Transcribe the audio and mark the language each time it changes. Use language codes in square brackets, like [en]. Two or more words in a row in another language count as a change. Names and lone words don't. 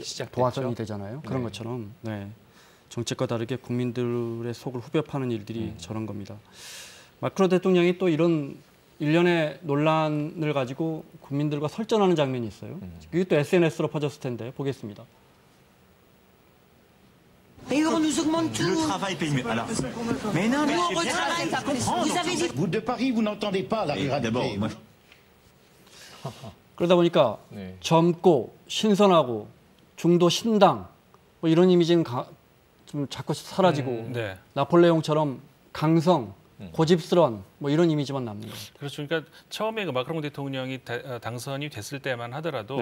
[ko] 시작됐죠. 도화선이 되잖아요. 그런 네. 것처럼 정책과 다르게 국민들의 속을 후벼 파는 일들이 저런 겁니다. 마크롱 대통령이 또 이런 일련의 논란을 가지고 국민들과 설전하는 장면이 있어요. 이게 또 SNS로 퍼졌을 텐데 보겠습니다. [fr] Et on nous augmente tout. Le travail paye mieux. Alors, mais non, mais Nous, on retravaille, ça comprend. Vous avez dit... vous de Paris, vous n'entendez pas la ruralité. D'abord, moi, [ko] 그러다 보니까 네. 젊고 신선하고 중도 신당 뭐 이런 이미지는 좀 자꾸 사라지고 네. 나폴레옹처럼 강성, 고집스러운 뭐 이런 이미지만 남는 거예요. 그렇죠. 그러니까 처음에 그 마크롱 대통령이 당선이 됐을 때만 하더라도